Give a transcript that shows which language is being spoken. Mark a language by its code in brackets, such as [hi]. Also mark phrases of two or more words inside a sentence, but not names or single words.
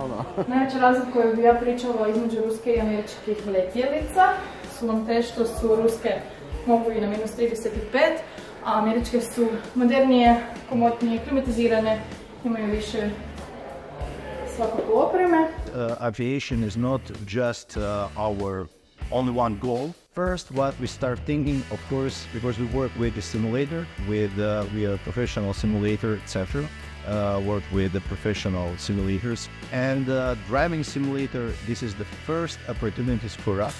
[hr] Najveća razlika koju bi ja pričala između ruske i američkih letjelica su nam te što su ruske mogu i na -35, a američke su modernije, komotnije, klimatizirane, imaju više svakako opreme. [en] Aviation is not just our only one goal. First, what we start thinking, of course, because we work with the simulator, we are professional simulator, etc. Work with the professional simulators. And driving simulator, this is the first opportunities for us.